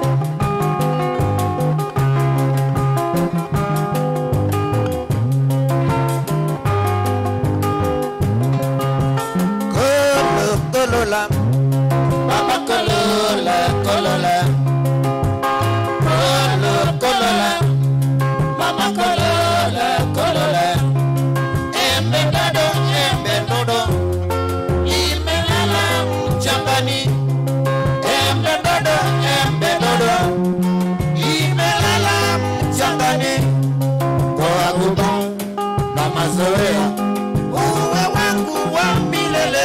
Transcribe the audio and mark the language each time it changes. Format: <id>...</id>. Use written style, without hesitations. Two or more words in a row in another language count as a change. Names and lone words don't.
<ln>Kolola, mama kolola, kolola. Kolola, mama kolola, kolola.</ln> <sw>Embe dodo, imelala mchangani. Embe dodo, imelala mchangani. Kwa guba na mazoea, uwe wangu wa milele.</sw>